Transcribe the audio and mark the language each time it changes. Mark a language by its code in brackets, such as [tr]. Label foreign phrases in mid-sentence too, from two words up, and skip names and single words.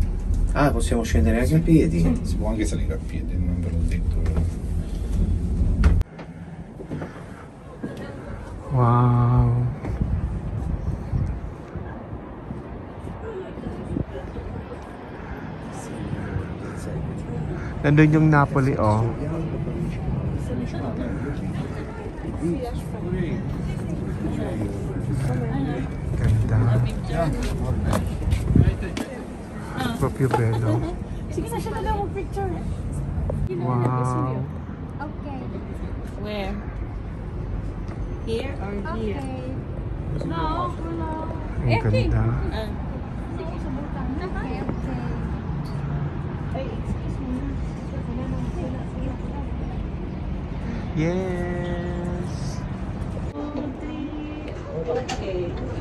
[it] Ah, possiamo scendere anche a piedi? Sì, si può anche salire a piedi, non ve l'ho detto. Wow. [tl] Nandun yung Napoli, oh. Ganda. [it] Proprio bello. [tl] Sige na siya na daw picture. Wow. [en] Okay. Where? Here or here? Okay. No, [tl] wala. Ang ganda. Sige, subukan. Okay, okay. Ay, [en] excuse me. Yes. Okay.